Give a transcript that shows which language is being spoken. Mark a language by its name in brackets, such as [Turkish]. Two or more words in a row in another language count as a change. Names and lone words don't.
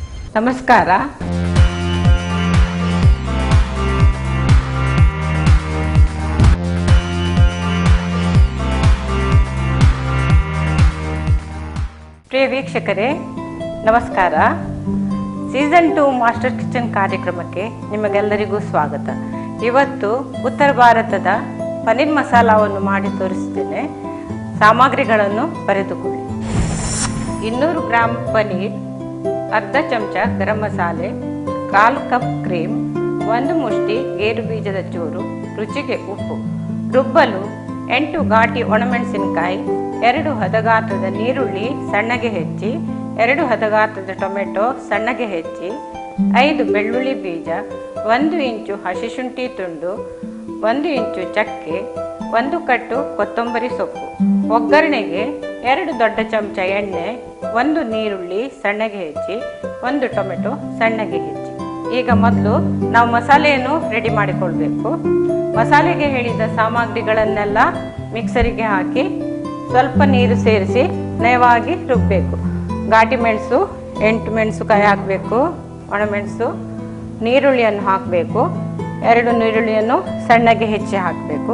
[Kannada] ನಮಸ್ಕಾರ. ಪ್ರಿಯ ವೀಕ್ಷಕರೇ ನಮಸ್ಕಾರ. ಸೀಸನ್ 2 ಮಾಸ್ಟರ್ ಕಿಚನ್ ಕಾರ್ಯಕ್ರಮಕ್ಕೆ ನಿಮಗೆಲ್ಲರಿಗೂ ಸ್ವಾಗತ. ಇವತ್ತು ಉತ್ತರ ಭಾರತದ ಪನ್ನೀರ್ ಮಸಾಲವನ್ನು ಮಾಡಿ ತೋರಿಸ್ತೇನೆ. ಸಾಮಗ್ರಿಗಳನ್ನು ಬರೆದುಕೊಳ್ಳಿ. 200 ಗ್ರಾಂ ಪನ್ನೀರ್, ಅರ್ಧ ಚಮಚ ಗರಂ ಮಸಾಲೆ, 1/4 ಕಪ್ ಕ್ರೀಮ್, 1 ಮುಷ್ಟಿ ಗೇರು ಬೀಜದ ಚೂರು, ರುಚಿಗೆ ಉಪ್ಪು. ರುಬ್ಬಲು 8 ಘಾಟಿ ಒಣಮೆಣಸಿನಕಾಯಿ, 2 ಹದಗಾತ್ರದ ನೀರುಳ್ಳಿ ಸಣ್ಣಗೆ ಹೆಚ್ಚಿ, 2 ಹದಗಾತ್ರದ ಟೊಮೆಟೊ ಸಣ್ಣಗೆ ಹೆಚ್ಚಿ, 5 ಬೆಳ್ಳುಳ್ಳಿ ಬೀಜ, 1 ಇಂಚು ಹಸಿ ಶುಂಠಿ ತುಂಡು, 1 ಇಂಚು ಚಕ್ಕೆ, 1 ಕಟ್ಟು ಕೊತ್ತಂಬರಿ ಸೊಪ್ಪು. ಒಗ್ಗರಣೆಗೆ 2 ದೊಡ್ಡ ಚಮಚ ಎಣ್ಣೆ, 1 ನೀರುಳ್ಳಿ ಸಣ್ಣಗೆ ಹೆಚ್ಚಿ, 1 ಟೊಮೆಟೊ ಸಣ್ಣಗೆ ಹೆಚ್ಚಿ. ಈಗ ಮೊದಲು ನಾವು ಮಸಾಲೆಯನ್ನು ರೆಡಿ ಮಾಡಿಕೊಳ್ಬೇಕು. ಮಸಾಲೆಗೆ ಹೇಳಿದ ಸಾಮಗ್ರಿಗಳನ್ನೆಲ್ಲ ಮಿಕ್ಸರಿಗೆ ಹಾಕಿ ಸ್ವಲ್ಪ ನೀರು ಸೇರಿಸಿ ನಯವಾಗಿ ರುಬ್ಬಬೇಕು. ಘಾಟಿ ಮೆಣಸು 8 ಮೆಣಸುಕಾಯಿ ಹಾಕಬೇಕು, ಒಣಮೆಣಸು, ನೀರುಳ್ಳಿಯನ್ನು ಹಾಕಬೇಕು, 2 ನೀರುಳ್ಳಿಯನ್ನು ಸಣ್ಣಗೆ ಹೆಚ್ಚಿ ಹಾಕಬೇಕು.